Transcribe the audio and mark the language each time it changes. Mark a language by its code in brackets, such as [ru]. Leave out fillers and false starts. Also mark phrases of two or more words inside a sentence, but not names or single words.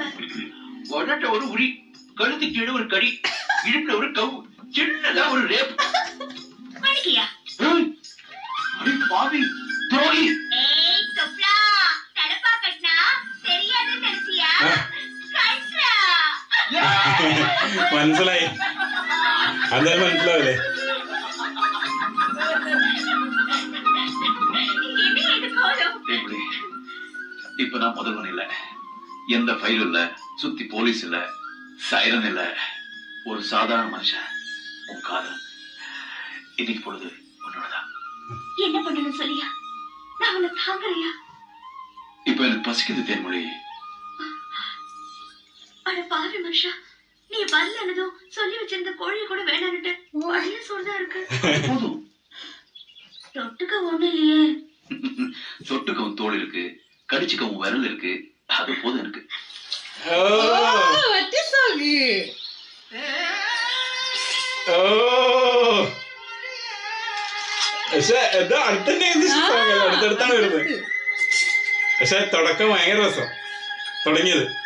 [ta] உடட்ட ஒரு உரி, கழுத்து கீழே ஒரு கடி, இடுப்புல ஒரு கவு, சின்னதா ஒரு ரேப். பண்ணிக்கியா? அடி பாவி துரோகி. ஏய் சொப்லா, தலப்பா கட்டினா தெரியாது நினைச்சியா? கஷ்டா. [ml] മനസ്സിലായി. അന്നേരം മനസ്സിലാവില്ലേ? [ta] என்ன இது கோலம்? இப்படி இப்ப நான் முதல்வன் இல்ல, எந்த ஃபைல் இல்ல, சுத்தி போலீஸ் இல்ல, சைரன் இல்ல, ஒரு சாதாரண மனுஷன், உன் காதல். இன்னைக்கு பொழுது உன்னோடதான். என்ன பண்ணணும் சொல்லியா? நான் உன்னை தாங்கலையா? இப்ப எனக்கு பசிக்குது தேன்மொழி. அட பாவி மனுஷா, நீ வரலனதும் சொல்லி வச்சிருந்த கோழி கூட வேணான்னுட்டு பழைய சோறுதான் இருக்கு. போதும். தொட்டுக்க ஒண்ணு இல்லையே. தொட்டுக்கவும் தோல் இருக்கு, கடிச்சுக்கவும் விரல் இருக்கு, அது போதும் எனக்கு. ഓ [ml] മറ്റേ സോങ്. ഓ പക്ഷെ ഇത് അടുത്തന്നെ സോങ് അല്ല, അടുത്തടുത്താണ് വരുന്നത്. പക്ഷെ തുടക്കം ഭയങ്കര രസം തുടങ്ങിയത്.